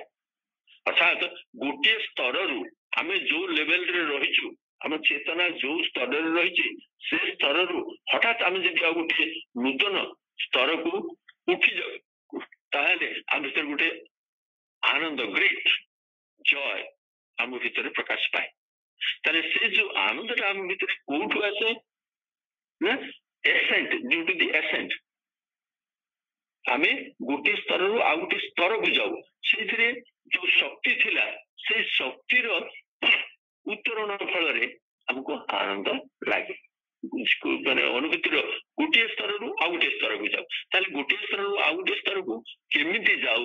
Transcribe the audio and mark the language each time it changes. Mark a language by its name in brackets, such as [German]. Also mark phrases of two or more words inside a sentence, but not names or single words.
[Odia] ଅର୍ଥାତ୍ ଗୋଟିଏ ସ୍ତରରୁ ଆମେ ଯୋଉ ଲେଭେଲରେ ରହିଛୁ, ଆମ ଚେତନା ଯୋଉ ସ୍ତରରେ ରହିଛି, ସେ ସ୍ତରରୁ ହଠାତ୍ ଆମେ ଯଦି ଆଉ ଗୋଟିଏ ନୂତନ ସ୍ତରକୁ ଉଠି ଯାଉ, ତାହେଲେ ଆମ ଭିତରେ ଗୋଟେ ଆନନ୍ଦ, [English] great joy [Odia] ଆମ ଭିତରେ ପ୍ରକାଶ ପାଏ। ତାହେଲେ ସେ ଯୋଉ ଆନନ୍ଦଟା ଆମ ଭିତରେ କୋଉଠୁ ଆସେ ନା [English] ascent, due to the ascent, [Odia] ଆମେ ଗୋଟିଏ ସ୍ତରରୁ ଆଉ ଗୋଟିଏ ସ୍ତରକୁ ଯାଉ, ସେଇଥିରେ ଯୋଉ ଶକ୍ତି ଥିଲା ସେ ଶକ୍ତିର ଉତ୍ତରଣ ଫଳରେ ଆମକୁ ଆନନ୍ଦ ଲାଗେ। ମାନେ ଅନୁଭୂତିର ଗୋଟିଏ ସ୍ତରରୁ ଆଉ ଗୋଟିଏ ସ୍ତରକୁ ଯାଉ, ତାହେଲେ ଗୋଟିଏ ସ୍ତରରୁ ଆଉ ଗୋଟିଏ ସ୍ତରକୁ କେମିତି ଯାଉ?